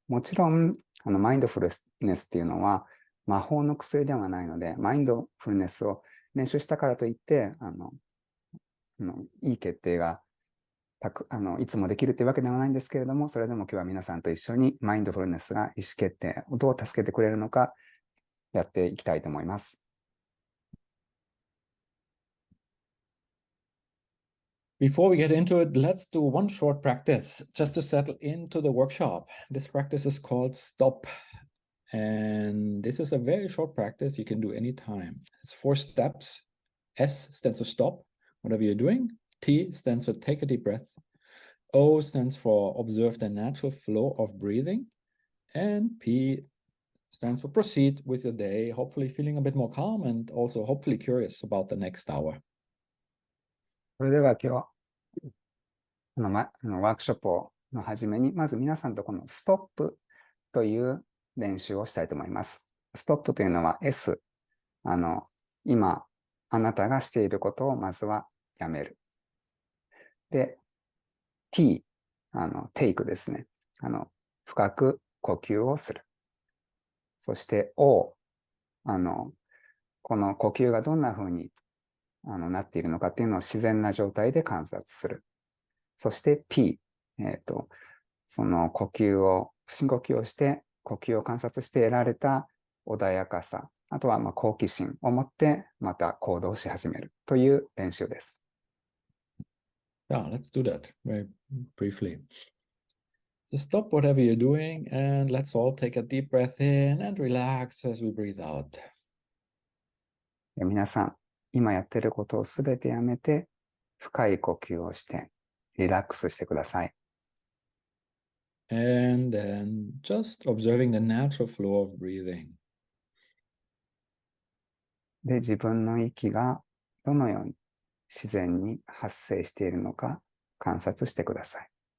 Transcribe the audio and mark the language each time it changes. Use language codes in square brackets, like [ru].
[ja] もちろん、マインドフルネスっていうのは魔法の薬ではないので、マインドフルネスを練習したからといって、いい決定がいつもできるというわけではないんですけれども、それでも今日は皆さんと一緒にマインドフルネスが意思決定をどう助けてくれるのかやっていきたいと思います。 [en] Before we get into it, let's do one short practice just to settle into the workshop. This practice is called Stop. And this is a very short practice you can do anytime. It's 4 steps. S stands for stop, whatever you're doing. T stands for take a deep breath. O stands for observe the natural flow of breathing. And P stands for proceed with your day, hopefully feeling a bit more calm and also hopefully curious about the next hour. [ja] それでは今日ワークショップの初めに、まず皆さんとこのストップという練習をしたいと思います。ストップというのは S。今、あなたがしていることをまずはやめる。で、T、テイクですね。深く呼吸をする。そして O、この呼吸がどんな風になっているのかっていうのを自然な状態で観察する。そして P、その呼吸を、深呼吸をして、呼吸を観察して得られた穏やかさ、あとは好奇心を持ってまた行動し始めるという練習です。 [en] Yeah, let's do that very briefly. So stop whatever you're doing and let's all take a deep breath in and relax as we breathe out. [ja] 皆さん、今やっていることをすべてやめて、深い呼吸をして、リラックスしてください。 [en] And then just observing the natural flow of breathing. [ja] で、自分の息がどのように自然に発生しているのか観察してください。